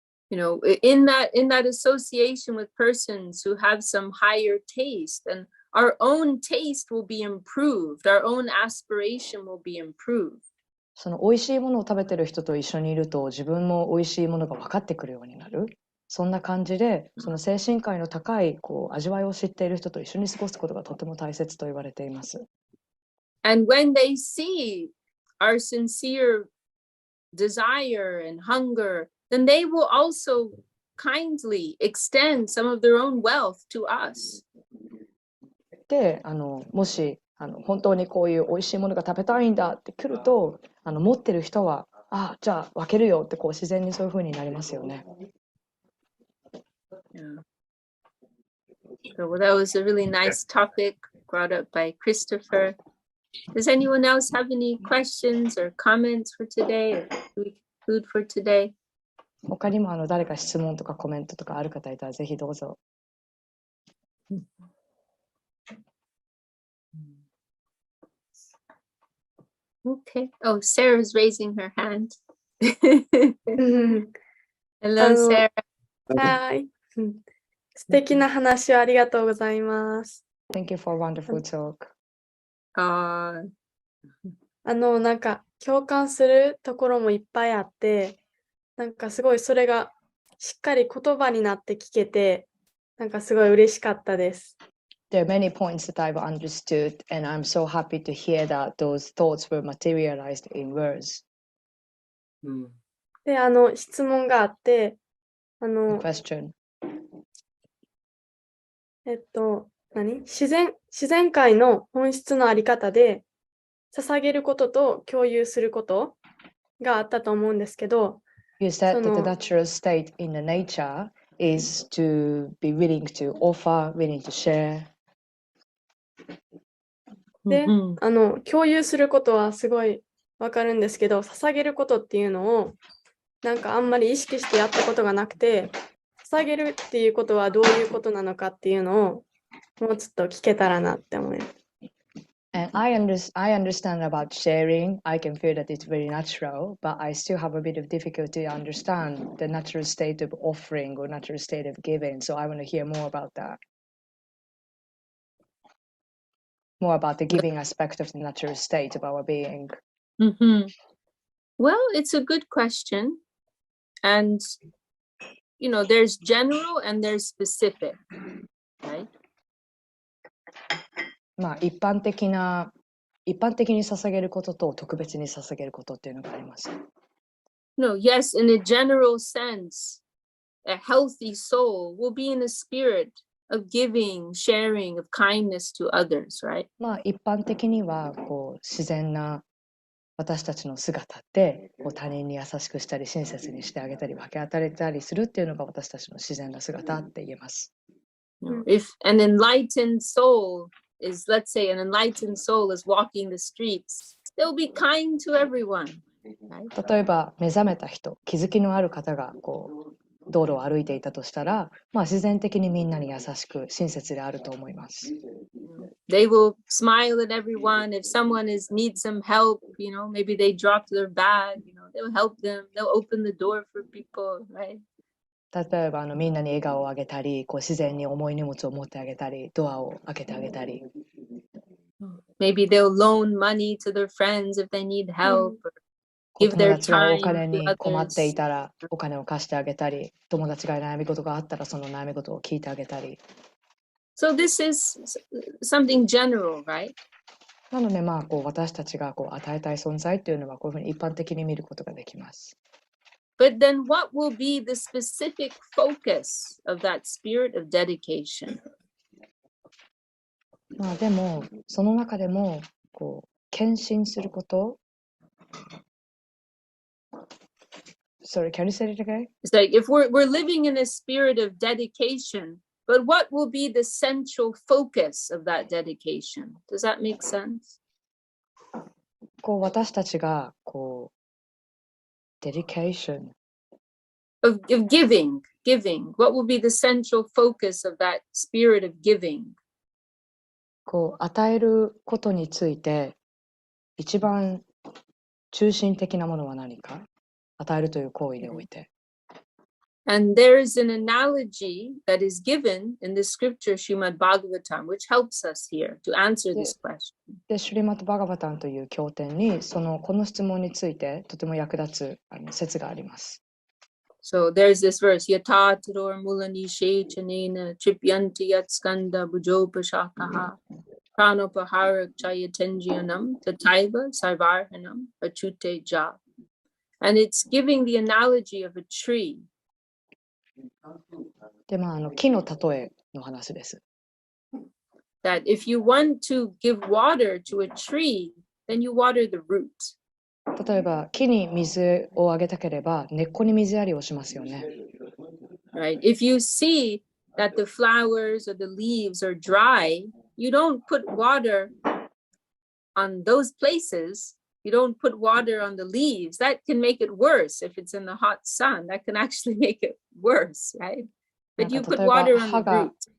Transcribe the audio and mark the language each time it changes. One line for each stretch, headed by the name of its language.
English: You know, in that association with persons who have some higher taste, and our own taste will be improved, our own aspiration will be improved.
Japanese: その美味しいものを食べてる人と一緒にいると自分も美味しいものが分かってくるようになる。そんな感じで、その精神界の高いこう味わいを知っている人と一緒に過ごすことがとても大切と言われています。
English: And when they see our sincere desire and hunger, then they will also kindly extend some of their own wealth to us.
Japanese: で、もし本当にこういう美味しいものが食べたいんだって来ると、持ってる人は、あ、じゃあ分けるよってこう自然にそういう風になりますよね。
English: Yeah. So that was a really nice topic brought up by Christopher. Does anyone else have any questions or comments for today, or food for today?
Japanese: 他にも誰か質問とかコメントとかある方いたらぜひどうぞ。
English: Okay. Oh, Sarah's raising her hand.
Japanese: うん、
English: Hello, Sarah.
Japanese: はい。素敵な話をありがとうございます。
English: Thank you for a wonderful talk.
Japanese: なんか共感するところもいっぱいあって、なんかすごいそれがしっかり言葉になって聞けて、なんかすごい嬉しかったです。
English: There are many points that I've understood, and I'm so happy to hear that those thoughts were materialized in words.
Japanese: で、質問があって、
English: question.
Japanese: 自然界の本質のあり方で、捧げることと共有することがあったと思うんですけど、
English: You said that the natural state in the nature is to be willing to offer, willing to share.
Japanese: で、共有することはすごいわかるんですけど、捧げることっていうのをなんかあんまり意識してやったことがなくて、捧げるっていうことはどういうことなのかっていうのをもうちょっと聞けたらなって思います。
English: And I understand about sharing. I can feel that it's very natural, but I still have a bit of difficulty to understand the natural state of offering or natural state of giving. So I want to hear more about that. More about the giving aspect of the natural state of our being. Well, it's a good question. And, there's general and there's specific, right?
Japanese: まあ一般的に捧げることと特別に捧げることっていうのがあります。
English: No, yes, in a general sense, a healthy soul will be in a spirit of giving, sharing, of kindness to others, right?
Japanese: まあ一般的には自然な私たちの姿って他人に優しくしたり親切にしてあげたり分け与えたりするっていうのが私たちの自然な姿って言えます。
English: If an enlightened soul is, let's say, an enlightened soul is walking the streets, they'll be kind to everyone. Right?
Japanese: 例えば目覚めた人、気づきのある方が道路を歩いていたとしたら、まあ自然的にみんなに優しく親切であると思います。
English: They will smile at everyone. If someone needs some help, maybe they dropped their bag, they'll help them. They'll open the door for people, right?
Japanese: 例えばみんなに笑顔をあげたり、自然に重い荷物を持ってあげたり、ドアを開けてあげたり。
English: Maybe they'll loan money to their friends if they need help. Or give
Japanese: 友
English: their
Japanese: 達が
English: time
Japanese: お金に困ってい
English: others.
Japanese: たらお金を貸してあげたり、友達が悩み事があったらその悩み事を聞いてあげたり。
English: So this is something general, right?
Japanese: なので私たちが与えたい存在っていうのはこういうふうに一般的に見ることができます。
English: But then what will be the specific focus of that spirit of dedication?
Japanese: まあでもその中でも献身すること。
English: Sorry, can you say it again? It's like if we're living in a spirit of dedication, but what will be the central focus of that dedication? Does that make sense?
Japanese: 私たちがdedication
English: of giving. What will be the central focus of that spirit of giving?
Japanese: 与えることについて一番中心的なものは何か？与えるという行為において。
English: And there is an analogy that is given in the scripture Srimad Bhagavatam, which helps us here to answer this question.
Japanese: で、シュリマット・バガバタンという経典にこの質問についてとても役立つ説があります。
Sanskrit: So there's this verse, Yata Taror Mulani Shechanena Tripyanti Yat Skanda Bujopashakaha Pranopaharak Chayatenjianam Tataiva Sarvarhanam Achute Ja.
English: And it's giving the analogy of a tree.
Japanese: で、木の例えの話です。
English: That if you want to give water to a tree, then you water the root.
Japanese: 例えば木に水をあげたければ根っこに水やりをしますよね。
English: Right? If you see that the flowers or the leaves are dry, you don't put water on those places. You don't put water on the leaves. That can make it worse if it's in the hot sun. That can actually make it worse, right? But you put water on the root.